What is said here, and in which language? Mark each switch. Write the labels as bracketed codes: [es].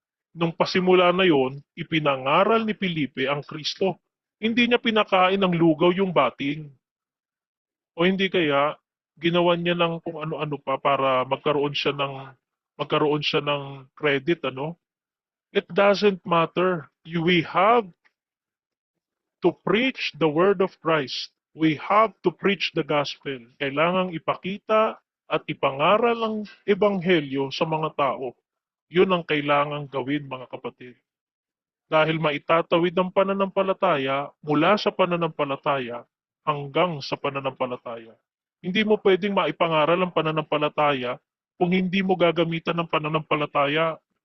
[tl] Nung pasimula na yon, ipinangaral ni Felipe ang Kristo. Hindi niya pinakain ng lugaw yung bating. O hindi kaya, Ginawan niya ng kung ano-ano pa para magkaroon siya ng credit, ano? [en] It doesn't matter. We have to preach the word of Christ. We have to preach the gospel. [tl] Kailangang ipakita at ipangaral ang ebanghelyo sa mga tao. Yun ang kailangang gawin, mga kapatid. Dahil maitatawid ang pananampalataya mula sa pananampalataya hanggang sa pananampalataya. Hindi mo pwedeng maipangaral ang pananampalataya kung hindi mo gagamitan ng pananampalataya.